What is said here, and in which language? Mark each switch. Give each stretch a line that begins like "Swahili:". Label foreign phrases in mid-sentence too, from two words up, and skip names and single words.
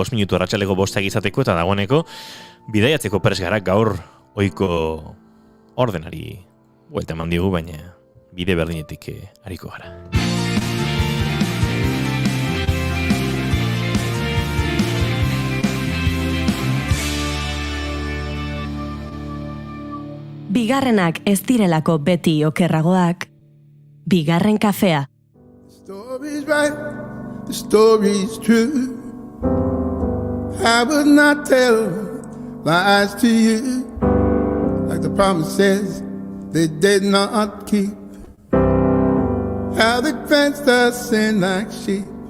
Basque: 5 minutu arratsaleko 5 izateko eta dagoeneko bidaiatzeko prest gara gaur ohiko ordenari buelta eman diogu, baina bide berdinetik ariko gara. Bigarrenak ez direlako beti okerragoak, bigarren kafea.
English: The story's right, the story's true. I would not tell lies to you, like the promises they did not keep. How they fenced us in like sheep.